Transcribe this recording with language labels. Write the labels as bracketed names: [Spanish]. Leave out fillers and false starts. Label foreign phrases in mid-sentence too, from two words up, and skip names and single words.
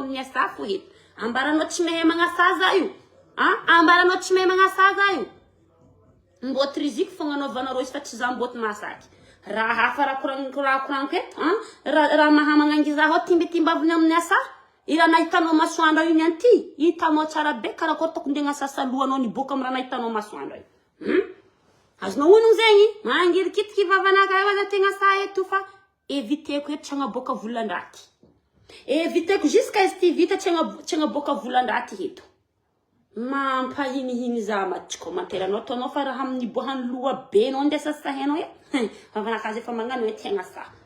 [Malagasy] amin'ny asa fo eto ambaranao tsy mehe magnasaza io ambaranao tsy mehe magnasaza io mboty riziki fogna anaovanareo izy fa tsy za mboty masaky raha hafa raha koragno eto raha mahamagnangy za ho timbitimba aviny amin'ny asa ira nahitanao masoandro io nyanty hitanao tsara be karakory tokony nde gnasasalohanao ni boka amraha nahitanao masoandro io azonao onogny zegny mangirikitiky vavanaka io aza tegna sa eto fa eviteko eto tsy agnaboaka volan-draty eviteko jusqu'à izy ty vita tsy agnaboaka volan-draty eto mampahinihiny za maty commentaire anao ataonao fa raha amin'ny boahany loha be anao ndesa sahenao e vavanaka azy efa magnano hoe tegna sa